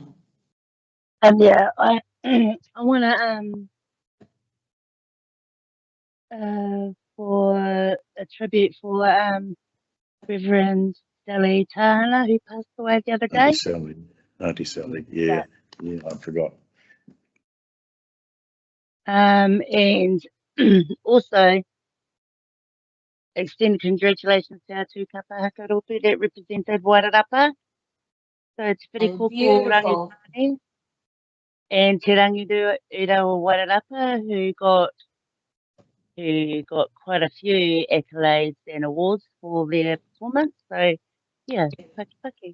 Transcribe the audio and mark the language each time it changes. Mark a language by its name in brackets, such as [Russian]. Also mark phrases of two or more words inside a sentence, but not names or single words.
[English] Yeah, I I want to for a tribute for Reverend Sally Turner, who passed away the other day. Auntie Sally, yeah, I forgot. And Also, extend congratulations to our two [Māori] kapahaka rotu [English] that represented Wairarapa. So it's pretty Oh, cool for beautiful. Rangitane. And Te Rangiru Irawa Wairarapa, who got quite a few accolades and awards for their performance. So, yeah, paki.